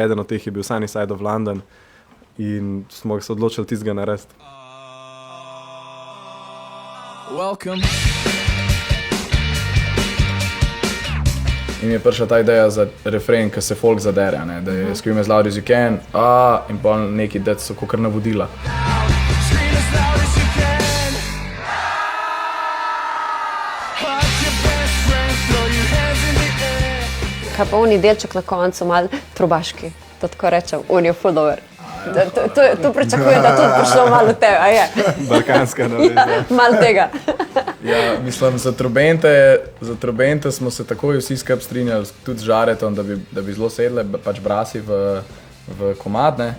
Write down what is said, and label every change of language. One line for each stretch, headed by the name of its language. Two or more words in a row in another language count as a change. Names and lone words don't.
Slovenian: Eden od teh je bil Sunny Side of London in smo se odločili tistega narediti.
English: Welcome.
Slovenian: In mi je prišla ta ideja za refren, ki se folk zadere, ne? Da je
English: scream as loud as you can,
Slovenian: in pa neki, da so kakor navodila.
English: Scream as loud as you can. Hug your best friend, throw your hands in the air.
Slovenian: Kaj pa oni delček na koncu, malo trubaški, to tako rečem, on je ful dober. To pričakujem, da tudi prišlo malo tebe, a je? Balkanska naveza. Malo tega. Ja, mislim, za trobente smo se takoj vsi skupaj strinjali, tudi z Žaretom, da bi zelo sedle, pač brasi v komad, ne?